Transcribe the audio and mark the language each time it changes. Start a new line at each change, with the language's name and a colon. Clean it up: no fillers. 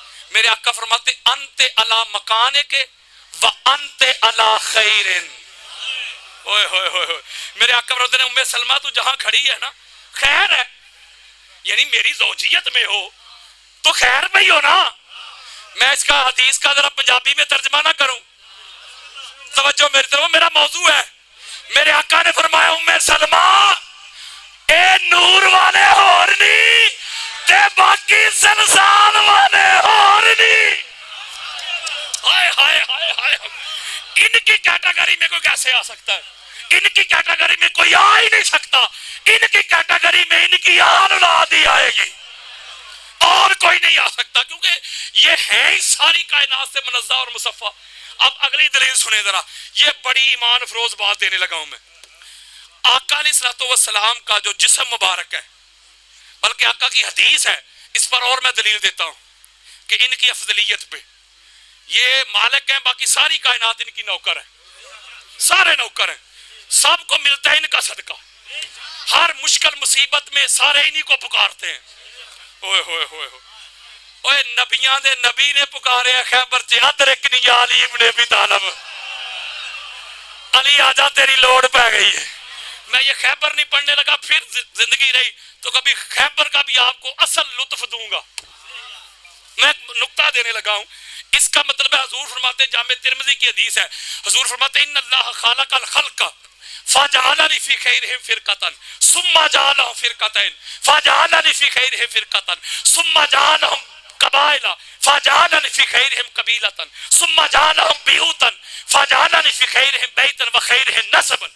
Arabic: میرے آقا فرماتے انت علی مکانک و انت علی خیرن. اوئے ہوئے ہوئے ہوئے.
Urdu: میرے آقا فرماتے ہیں ام سلمہ تو جہاں کھڑی ہے نا خیر ہے، یعنی میری زوجیت میں ہو تو خیر میں ہی ہو نا. میں اس کا حدیث کا ذرا پنجابی میں ترجمہ نہ کروں، توجہ میری طرف، میرا موضوع ہے. میرے آقا نے فرمایا
Punjabi: ام سلمہ اے نور والے ہورنی تے باقی سلسال والے ہورنی.
Urdu: ہائے ہائے ہائے ہائے، ان کی کیٹیگری میں کوئی کیسے آ سکتا ہے؟ ان کی کیٹیگری میں کوئی آ ہی نہیں سکتا. ان کی کیٹیگری میں ان کی آل اولاد ہی آئے گی اور کوئی نہیں آ سکتا، کیونکہ یہ ہے ہی ساری کائنات سے منزہ اور مصفہ. اب اگلی دلیل سنیں ذرا، یہ بڑی ایمان افروز بات دینے لگا ہوں میں. آقا علیہ الصلوۃ والسلام کا جو جسم مبارک ہے، بلکہ آقا کی حدیث ہے، اس پر اور میں دلیل دیتا ہوں کہ ان کی افضلیت پہ. یہ مالک ہیں، باقی ساری کائنات ان کی نوکر ہے، سارے نوکر ہیں، سب کو ملتا ہے ان کا صدقہ. ہر مشکل مصیبت میں سارے انہی کو پکارتے ہیں. اوئے ہوئے ہوئے ہوئے.
Punjabi: اوئے نبیاں دے نبی نے پکارے ہیں خیبر چ
Arabic: ادرکنی یا علی ابن ابی طالب.
Punjabi: علی آجا تیری لوڑ پہ گئی ہے.
Urdu: میں یہ خیبر نہیں پڑھنے لگا، پھر زندگی رہی تو کبھی خیبر کا بھی آپ کو اصل لطف دوں گا. میں نکتہ دینے لگا ہوں. اس کا مطلب ہے حضور فرماتے ہیں،
Arabic: جامع ترمذی کی حدیث ہے، حضور فرماتے ہیں ان اللہ خالق الخلق فجعلنی فی خیرہم فرقۃ ثم جعلهم فرقتین فجعلنی فی خیرہم فرقۃ ثم جعلهم قبائل فجعلنی فی خیرہم قبیلۃ ثم جعلهم بیوتا فجعلنی فی خیرہم بیتا وخیرہم نسبا.